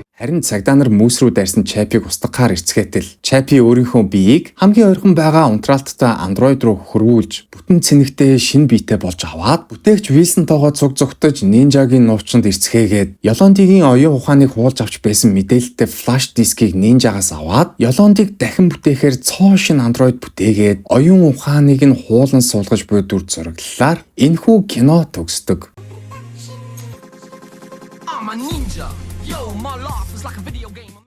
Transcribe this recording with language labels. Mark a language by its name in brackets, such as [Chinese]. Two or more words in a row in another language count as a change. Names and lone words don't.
[Mongolian] Харин цагдаа нар Мөс рүү дайрсан Чапиг устгахаар эрцгээтэл Чапи өөрийнхөө биеийг хамгийн ойрхон байгаа унтраалттай андроид руу хөрвүүлж бүтэн цэнэгтэй шинэ биетэй болж аваад бүтээгч Вилсонтойгоо цуг зүгтэж нинжагийн нуучанд эрцгээгээд Ёлондигийн оюун ухааныг хуулж авч байсан мэдээлэлтэй флаш дискийг нинжагаас аваад Ёлондиг дахин бүтээхээр цоо шин андроид бүтээгээд оюун ухааныг нь хуулан суулгаж буй дүр зураглалаар энэхүү кино төгсдөг. [English] I'm a ninja! Yo, my life is like a video game.